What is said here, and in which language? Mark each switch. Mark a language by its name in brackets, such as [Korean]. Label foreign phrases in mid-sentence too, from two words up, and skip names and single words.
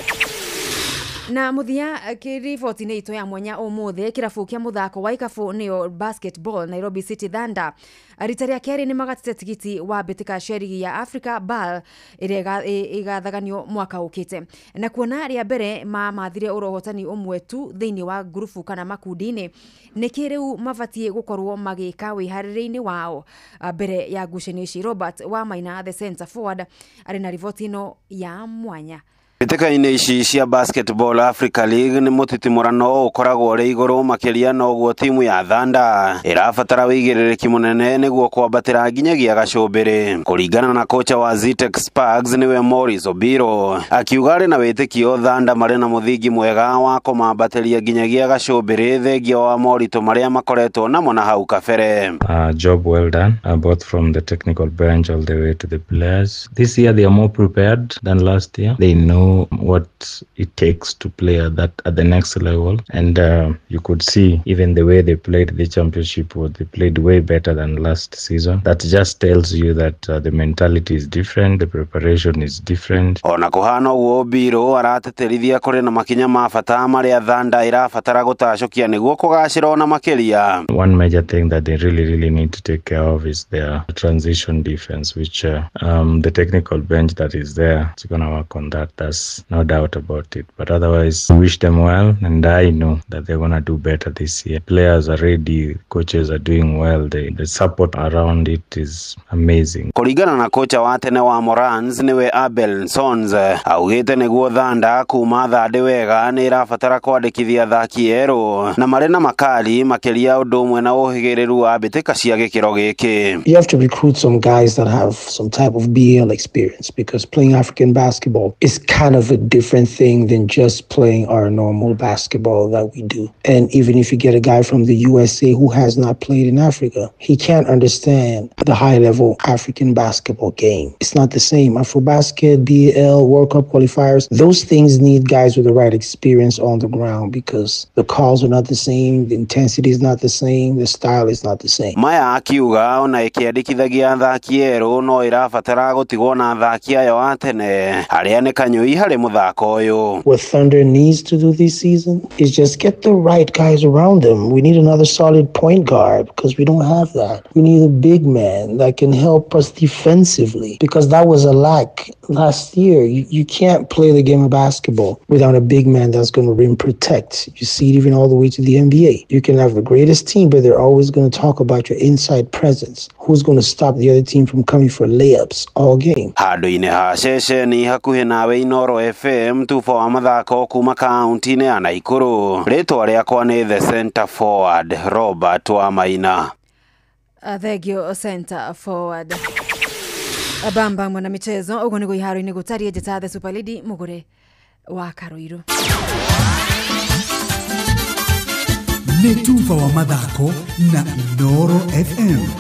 [Kikuyu] Na muthia kiriboti-inĩ itũ ya mwanya ũmũthĩ kĩrabu kĩa mũthako wa ikabu nĩyo basketball Nairobi City Thunder rita rĩa kerĩ nĩ magatĩte tigiti wa mbĩtĩka cia rigi ya Africa BAL ĩrĩa ĩgathaganio mwaka ũkĩte. Na kuona rĩa mbere mathire ũrohotani ũmwe tu thĩinĩ wa grupu kana makundi-inĩ nĩkĩ rĩu mabatiĩ gũkorwo magĩka wĩharĩrĩi-inĩ wao mbere ya ngucanio ici. Robert wa Maina [English] the center forward [Kikuyu] arĩ na riboti ĩno ya mwanya. Mbĩtĩka-inĩ ici cia Basketball Africa League nĩ mũtitimũrano ũkoragwo ũrĩ igũrũ makĩria na ũguo timu ya Thunder ĩrabatara wĩigĩrĩrĩki mũnene nĩguo kwambatĩra nginyagia gacũmbĩrĩ. Kũringana na kocha wa Zitex Sparks nĩwe Morris Obiro akiuga arĩ na wĩtĩkio Thunder marĩ na mũthingi mwega wa kũmambatĩria nginyagia gacũmbĩrĩ thengia wa moritũ marĩa makoretwo namo na hau kabere. [English] Job well done, both from the technical bench all the way to the players. This year they are more prepared than last year. They know what it takes to play at the next level, and you could see even the way they played the championship, they played way better than last season. That just tells you that the mentality is different, the preparation is different. [Kikuyu] Ona kuhana uo Biro arateterithia kuri na makinya ma bata marĩa Thunder irabatara gũtacokia nĩguo kũgacĩra ona makĩria. [English] One major thing that they really need to take care of is their transition defense, which the technical bench that is there is going to work on that. That's no doubt about it. But otherwise, wish them well, and I know that they're going to do better this year. Players are ready, coaches are doing well. The support around it is amazing. [Kikuyu] Kũringana na kocha wa tene wa Morans niwe Abel Sons augĩte nĩguo Thunder kuma thande wega nĩ irabatara kwandĩkithia athaki erũ na marĩ na makali makĩria ũndũ ũmwe na ũhĩgĩrĩru wa mbĩtĩka cia gĩkĩro gĩkĩ. [English] You have to recruit some guys that have some type of BL experience because playing African basketball is kind kind of a different thing than just playing our normal basketball that we do. And even if you get a guy from the USA who has not played in Africa, he can't understand the high-level African basketball game. It's not the same. AfroBasket, BAL, World Cup qualifiers, those things need guys with the right experience on the ground because the calls are not the same, the intensity is not the same, the style is not the same. [Kikuyu] Maya akiuga ona ikiandikithagia athaki erũ no irabatara gutigwo na athaki ayo a tene aria nĩ kanyũi harĩ muthako ũyũ. [English] What Thunder needs to do this season is just get the right guys around them. We need another solid point guard because we don't have that. We need a big man that can help us defensively because that was a lack last year. You can't play the game of basketball without a big man that's going to rim protect. You see it even all the way to the NBA. You can have the greatest team, but they're always going to talk about your inside presence. Who's going to stop the other team from coming for layups all game? [Kikuyu] Handũ-inĩ ha ceceni hakuhĩ nawe Inoro FM tufa wa mathako kuma kaunti-inĩ ya Naikuru. Rĩtwa rĩakwa nĩ [English] the center forward [Kikuyu] Robert Wamaina. [English] Thegio center forward. [Kikuyu] Bamba mwana michezo ugo nĩguo iharo-inĩ gũtarie njata the Super Lady Mugure wa Karuiru. Nĩ tufa wa mathako na Inoro FM.